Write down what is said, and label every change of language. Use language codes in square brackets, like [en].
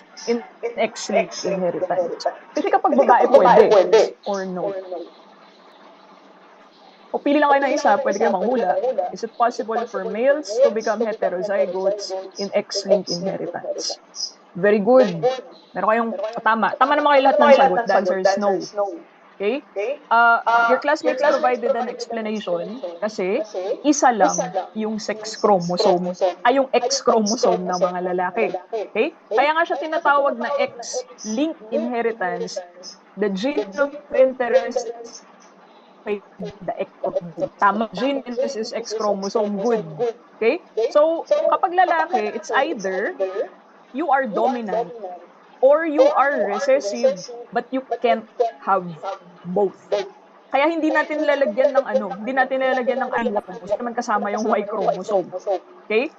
[en] In X-linked inheritance. [tl] Kasi kapag babae pwede, or no. O pili lang kayo ng isa, pwede kayo manghula. [en] Is it possible for males to become heterozygotes in X-linked inheritance? [tl] Very good. Meron kayong tama. Tama naman kayo lahat ng sagot. [en] The answer is no. Okay? Your classmates provided an explanation [tl] kasi isa lang yung sex chromosome, ay yung X chromosome ng mga lalaki. [en] Okay? [tl] Kaya nga siya tinatawag na X-linked inheritance. [en] The gene of interest, the X chromosome. [tl] Tama, gene interest is X chromosome. Good. Okay? So, kapag lalaki, [en] it's either you are dominant or you are recessive, but you can't have both. [tl] Kaya hindi natin lalagyan ng hindi natin lalagyan ng chromosome, naman kasama yung Y chromosome. Okay?